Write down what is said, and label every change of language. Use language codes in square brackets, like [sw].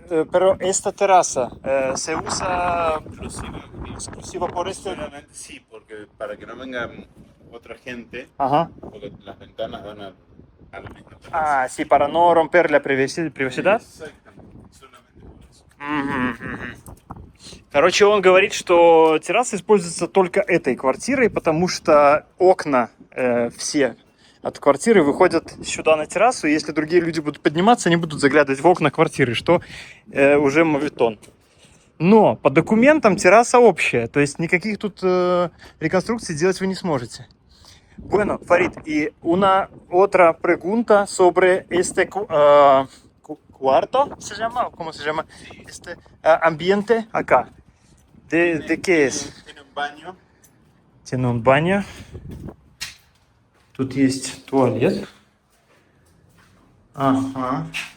[es] Pero esta terraza se usa exclusiva por este. Solamente sí, porque para que no venga otra gente, Ajá. porque las ventanas dan a la misma terraza. Ah, sí, para no romper la privacidad. Exactamente, solamente por eso. [ru] Короче, он говорит, что терраса используется только этой квартирой, потому что окна все от квартиры выходят сюда на террасу, и если другие люди будут подниматься, они будут заглядывать в окна квартиры, что уже моветон. Но по документам терраса общая, то есть никаких тут реконструкций делать вы не сможете. [es] Bueno, Farid, y una otra pregunta sobre este cuarto, ¿se llama? ¿Cómo se llama? Este ambiente acá. ¿De qué es? Tiene un baño. Tiene un baño. [ru] Тут есть туалет. Ага.